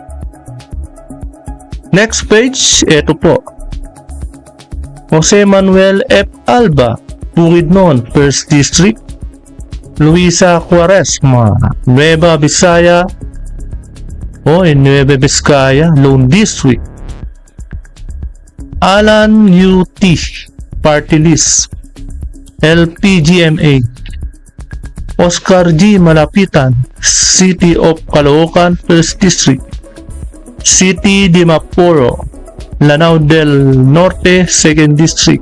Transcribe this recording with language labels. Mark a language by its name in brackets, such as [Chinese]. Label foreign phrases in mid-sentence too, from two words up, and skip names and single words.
[English] Next page, [Filipino] ito po. Jose Manuel F. Alba, Bukidnon, 1st District. Luisa Cuaresma, Nueva Vizcaya, Nueva Vizcaya, Lone District. Alan UT, Party List, LPGMA. Oscar G. Malapitan, City of Caloocan, 1st District. City de Maporo, Lanao del Norte, 2nd District.